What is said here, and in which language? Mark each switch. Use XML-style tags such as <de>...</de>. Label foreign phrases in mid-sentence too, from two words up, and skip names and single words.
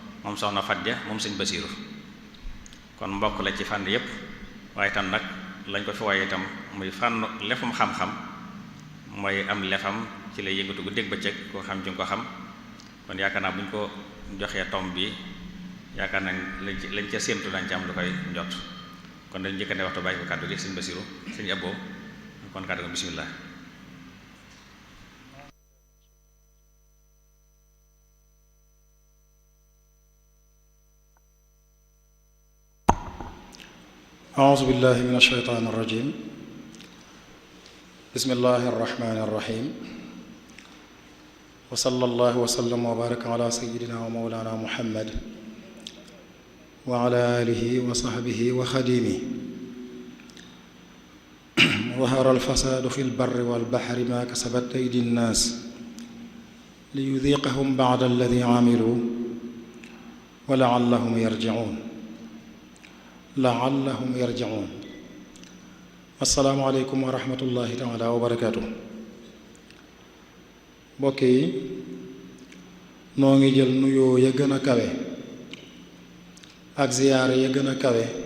<wo>moom soxna Fadja moom sëñ Basiiru kon mbokk la ci fànn yépp waaye tam nag lañ ko fi waaye itam muy fànn lefum xam-xam mooy am lefam ci lay yëngatu guddeeg bëccëg koo xam ci nga ko xam kon yaakaar naa bu ñu ko joxee tom bi yaakaar naa lañ ca séentu dañ ci am lu koy njot kon dañ njëkk ne waxtu bàyyi ko kàddu gi sëñ Basiiru sëñ Abo kon kàddu gi bismillah</wo> <ar>أعوذ بالله من الشيطان الرجيم بسم الله الرحمن الرحيم وصلى الله وسلم وبارك على سيدنا ومولانا محمد وعلى آله وصحبه وخديمه ظهر الفساد في البر والبحر ما كسبت أيدي الناس ليذيقهم بعد الذي عملوا ولعلهم يرجعون السلام عليكم ورحمة الله تعالى وبركاته</ar> <wo>mbokk yi noo ngi jël nuyoo ya gën a kawe ak ziyaare ya gën a kawe</wo>